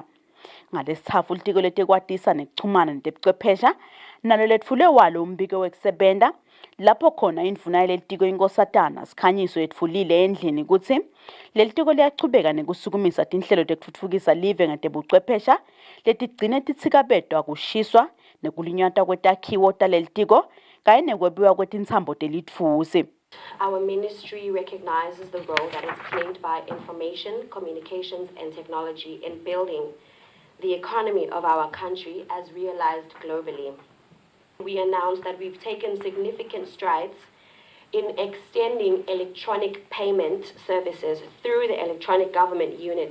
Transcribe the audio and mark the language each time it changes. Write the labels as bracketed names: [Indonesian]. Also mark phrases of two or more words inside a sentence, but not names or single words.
[Swati] Ngalesithafu litiko letekwatisa nekuchumana netebuchwephesha nalo letfule walo umbiko wekusebenta lapho khona indvuna yelitiko inkosatana Sikhanyiso yetfulile endlini kutsi lelitiko liyachubeka nekusukumisa tinhlelo tekutfutfukisa live ngetebuchwephesha letigcine titsikabetwa kushiswa nekulinyatwa kwetakhiwo talelitiko kanye nekwebiwa kwetintsambo telitfusi. [English] Our ministry recognizes the role that is played by information, communications and technology in building the economy of our country as realized globally. We announced that we've taken significant strides in extending electronic payment services through the electronic government unit.